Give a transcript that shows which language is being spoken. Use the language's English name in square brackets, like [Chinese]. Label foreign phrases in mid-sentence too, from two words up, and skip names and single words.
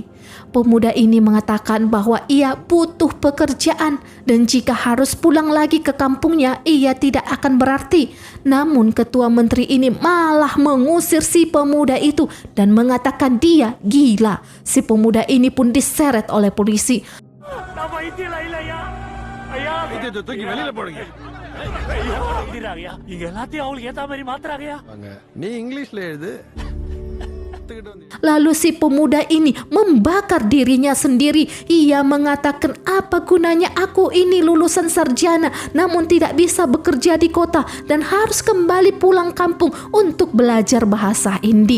[Indonesian] Pemuda ini mengatakan bahwa ia butuh pekerjaan dan jika harus pulang lagi ke kampungnya ia tidak akan berarti. Namun ketua menteri ini malah mengusir si pemuda itu dan mengatakan dia gila. Si pemuda ini pun diseret oleh polisi. [Tamil] நீ இங்கிலீஷ்ல எழுது. [Indonesian] Lalu si pemuda ini membakar dirinya sendiri. Ia mengatakan, apa gunanya aku ini lulusan sarjana namun tidak bisa bekerja di kota dan harus kembali pulang kampung untuk belajar bahasa Hindi.